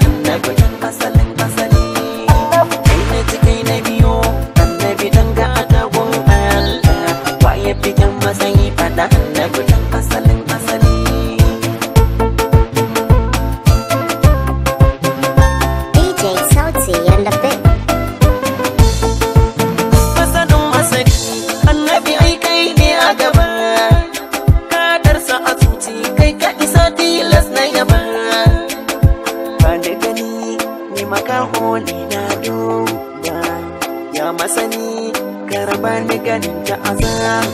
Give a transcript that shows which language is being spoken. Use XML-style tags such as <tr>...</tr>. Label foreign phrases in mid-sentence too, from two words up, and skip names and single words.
<ha>Annabi dan asalin asali. Kai na ci kai na biyo. Annabi dan ga atagun Allah. Wa ya fi kyan matsayi faɗa? Annabi dan asalin asali.</ha> <en>D J Sauti and the Big.</en> <ha>Masanin masani, Annabi ai kai ne a gaba. Kadarsa a zuci, kai ka isa tilas na yaba. Ba da gani, ni makaho ne na do. Ya masani, karaba ni ganin ta azaba.</ha>